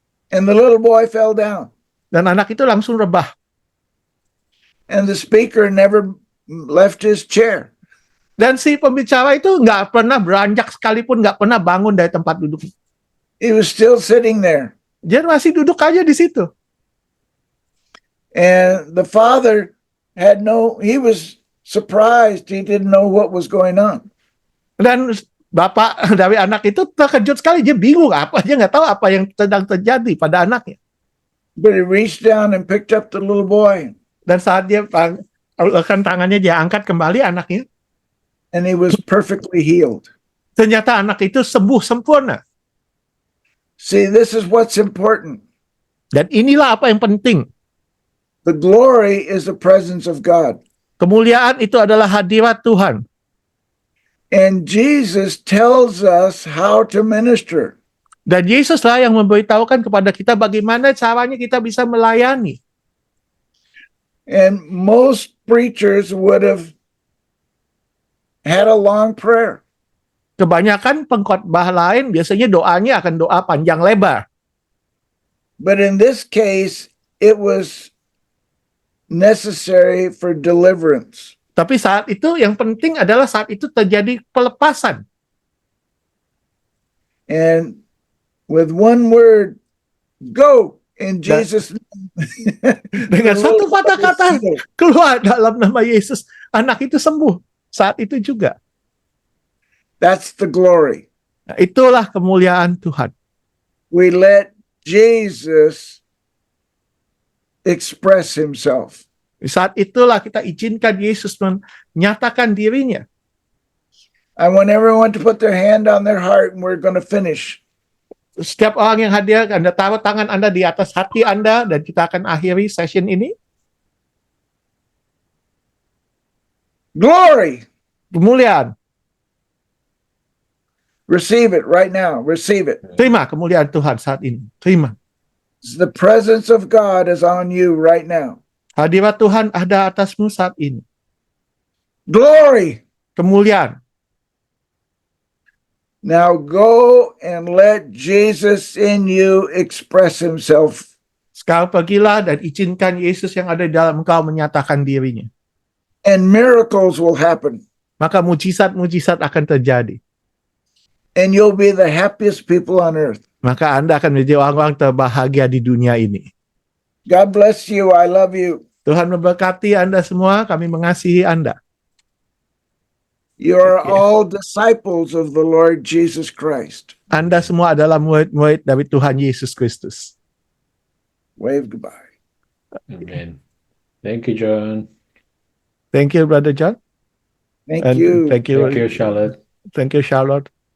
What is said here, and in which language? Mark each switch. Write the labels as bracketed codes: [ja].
[en] And the little boy fell down. [id] Dan anak itu langsung rebah. [en] And the speaker never left his chair. [id] Dan si pembicara itu nggak pernah beranjak sekalipun, nggak pernah bangun dari tempat duduk. [en] He was still sitting there. [id] Dia masih duduk aja di situ. [en] And the father he was surprised. He didn't know what was going on. [id] Dan bapak dari anak itu terkejut sekali. Dia bingung dia nggak tahu apa yang sedang terjadi pada anaknya. [en] But he reached down and picked up the little boy. [id] Dan saat dia ulurkan tangannya, dia angkat kembali anaknya. [en] And he was perfectly healed. [id] Ternyata anak itu sembuh sempurna. [en] See, this is what's important. [id] Dan inilah apa yang penting. [en] The glory is the presence of God. [id] Kemuliaan itu adalah hadirat Tuhan. [en] And Jesus tells us how to minister. [id] Dan Yesuslah yang memberitahukan kepada kita bagaimana caranya kita bisa melayani. [en] And most preachers would have had a long prayer. [id] Kebanyakan pengkhotbah lain biasanya doanya akan doa panjang lebar. [en] But in this case, it was necessary for deliverance. [id] Tapi saat itu yang penting adalah saat itu terjadi pelepasan. [en] And with one word, go in Jesus' name. [id] Dengan satu kata-kata keluar dalam nama Yesus, anak itu sembuh saat itu juga. [en] That's the glory. [id] Nah, itulah kemuliaan Tuhan. [en] We let Jesus express himself. [id] Saat itulah kita izinkan Yesus menyatakan dirinya. [en] I want everyone to put their hand on their heart and we're going to finish. [id] Setiap orang yang hadir, Anda taruh tangan Anda di atas hati Anda dan kita akan akhiri session ini. [en] Glory! [id] Kemuliaan. [en] Receive it right now. Receive it. [id] Terima kemuliaan Tuhan saat ini. Terima. [en] The presence of God is on you right now. [id] Hadirat Tuhan ada atasmu saat ini. [en] Glory! [id] Kemuliaan. [en] Now go and let Jesus in you express himself. [id] Sekarang pergilah dan izinkan Yesus yang ada di dalam engkau menyatakan dirinya. [en] And miracles will happen. [id] Maka mujizat-mujizat akan terjadi. [en] And you'll be the happiest people on earth. [id] Maka Anda akan menjadi orang-orang terbahagia di dunia ini. [en] God bless you. I love you. [id] Tuhan memberkati Anda semua. Kami mengasihi Anda. [en] You are all disciples of the Lord Jesus Christ. [id] Anda semua adalah murid-murid dari Tuhan Yesus Kristus. [en] Wave goodbye. Amen. Thank you, John. Thank you, Brother John. Thank And you. Thank you, Thank you, Charlotte. Thank you, Charlotte.